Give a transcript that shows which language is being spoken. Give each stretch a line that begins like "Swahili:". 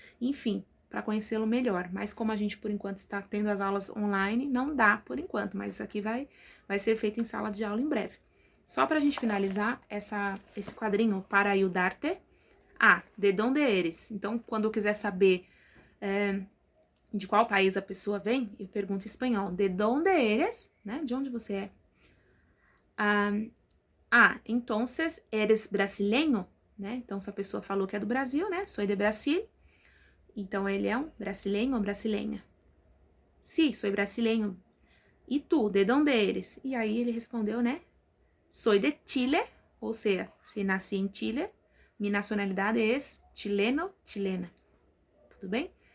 Portuguese: Enfim, para conhecê-lo melhor. Mas como a gente, por enquanto, está tendo as aulas online, não dá por enquanto, mas isso aqui vai ser feito em sala de aula em breve. Só para a gente finalizar esse quadrinho,
Spanish: para ayudarte. De donde eres?
Portuguese: Então, quando eu quiser saber de qual país a pessoa vem, eu pergunto em espanhol.
Spanish: De donde eres?
Portuguese: Né? De onde você é?
Spanish: Entonces eres brasileño?
Portuguese: Né? Então, se a pessoa falou que é do Brasil, né?
Spanish: Soy de Brasil.
Portuguese: Então, ele é um brasileño ou brasileña?
Spanish: Sí, soy brasileño. E tu, de donde eres?
Portuguese: E aí ele respondeu, né?
Spanish: Soy de Chile,
Portuguese: ou seja, se nasci em Chile, minha nacionalidade é chileno, chilena. Tudo bem?